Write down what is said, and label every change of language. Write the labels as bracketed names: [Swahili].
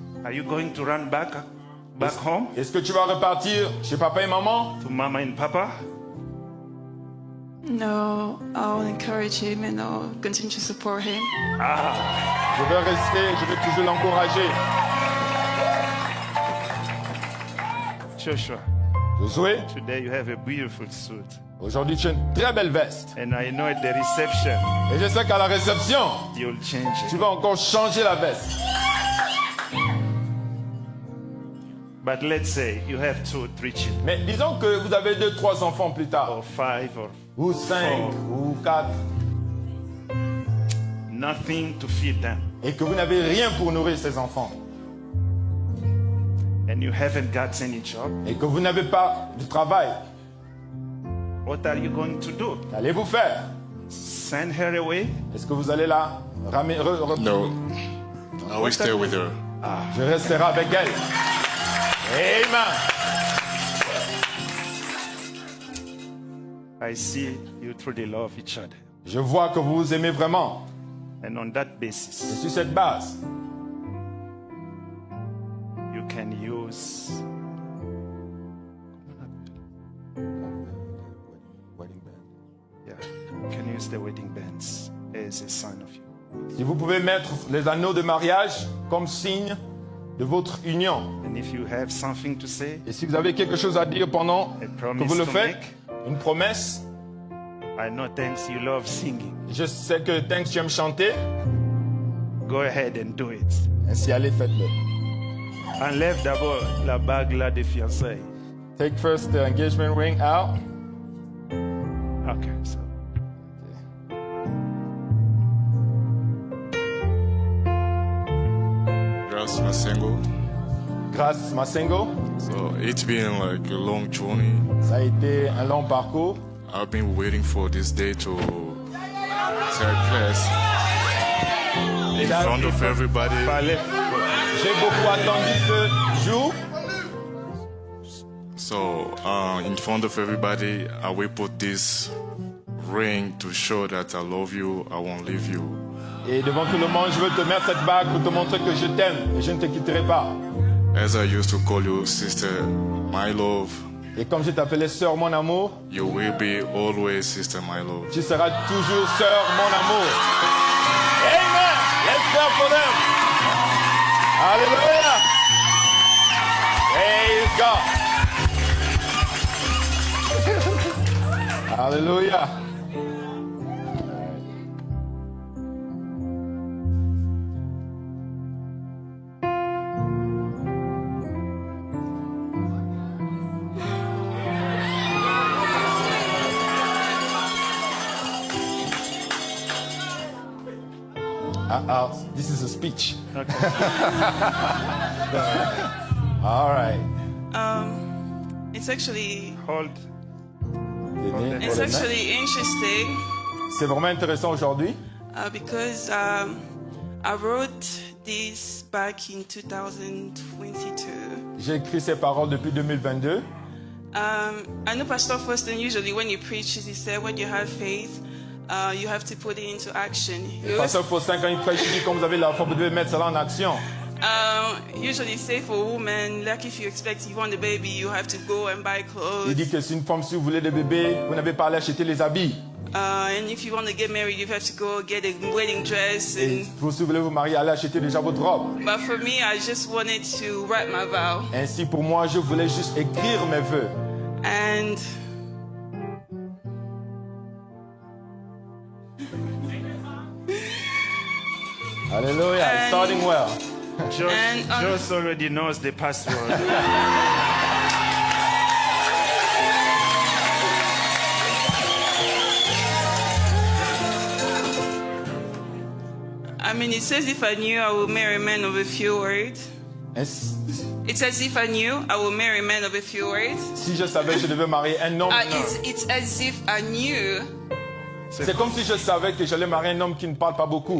[English] Are you going to run back home [French] Est-ce que tu vas repartir chez papa et maman? [English] to mama and papa? No, I'll encourage him and I'll continue to support him. [French] Je vais rester, je vais toujours l'encourager. [English] Joshua, [French] Josué, [English] today you have a beautiful suit. [French] aujourd'hui tu as une très belle veste. [English] And I know at the reception, [French] Et je sais qu'à la réception, [English] you'll change [French] tu [English] it. [French] vas encore changer la veste. [English] But let's say you have 2 or 3 children, [French] Mais disons que vous avez 2, 3 enfants plus tard, [English] or 5, or [French] ou 5, ou 4, [English] nothing to feed them, [French] et que vous n'avez rien pour nourrir ces enfants, [English] and you haven't got any job. [French] et que vous n'avez pas de travail, [English] What are you going to do? [French] qu'allez-vous faire? [English] Send her away? [French] Est-ce que vous allez la ramener? [English] No, I will stay with her. [French] Je resterai avec elle. Amen. [English] I see you truly love each other. [French] Je vois que vous vous aimez vraiment. [English] And on that [French] Et [English] basis, [French] sur cette base, [English] you can use yeah, you can use the wedding bands as a sign of you. [French] si vous pouvez mettre les anneaux de mariage comme signe de votre union. [English] And if you have something to say, [French] Et si vous avez quelque chose à dire pendant [English] a [French] que [English] promise [French] vous le [English] to [French] faites, [English] make, [French] une promesse, [English] I know thanks you love singing. [French] je sais que tant que tu aimes chanter, [English] Go ahead and do it. [French] ainsi allez, faites-le. Enlève d'abord la bague là de fiançailles. [English] Take first the engagement ring out. Okay, so Grace Masengo. [French] Grâce Masengo, [English] So it's been like a long journey. [French] ça a été un long parcours. [English] I've been waiting for this day to take place in front of everybody. [French] parlez. J'ai beaucoup attendu ce jour. [English] So in front of everybody, I will put this ring to show that I love you. I won't leave you. [French] Et devant tout le monde, je veux te mettre cette bague pour te montrer que je t'aime et je ne te quitterai pas. [English] As I used to call you sister, my love, [French] Et comme je t'appelais sœur, mon amour, [English] you will be always sister, my love. [French] tu seras toujours sœur, mon amour. [English] Amen. Let's clap for them. Hallelujah. Praise God. Hallelujah. This is a speech. Okay. All right. It's actually Hold. it's actually interesting [French] C'est vraiment intéressant aujourd'hui [English] because I wrote this back in 2022. [French] j'ai écrit ces paroles depuis 2022. [English] I know Pastor Faustin usually when he preaches, he said when you have faith, you have to put it into action. He always- [French] Pasteur Faustin, quand il prêche, il dit comme vous avez la foi, vous devez mettre cela en action. [English] usually say for women, like if you expect you want a baby, you have to go and buy [French] Il [English] clothes. [French] dit que si une femme, si vous voulez des bébés, vous n'avez pas à aller acheter les habits. [English] And if you want to get married, you have to go get a wedding dress. [French] Et [English] And [French] pour si vous voulez vous marier, allez acheter déjà votre robe. [English] but for me, I just wanted to write my vow. [French] Ainsi, pour moi, je voulais juste écrire mes vœux. [English] And Hallelujah. It's starting well. Josh already knows the password. I mean, it says if I knew I would marry a man of a few words. [French] Ainsi, [English] It says if I knew I would marry a man of a few words. [French] si je savais que je devais marier un homme, [English] It's as if I knew, [French] c'est comme si je savais que j'allais marier un homme qui ne parle pas beaucoup.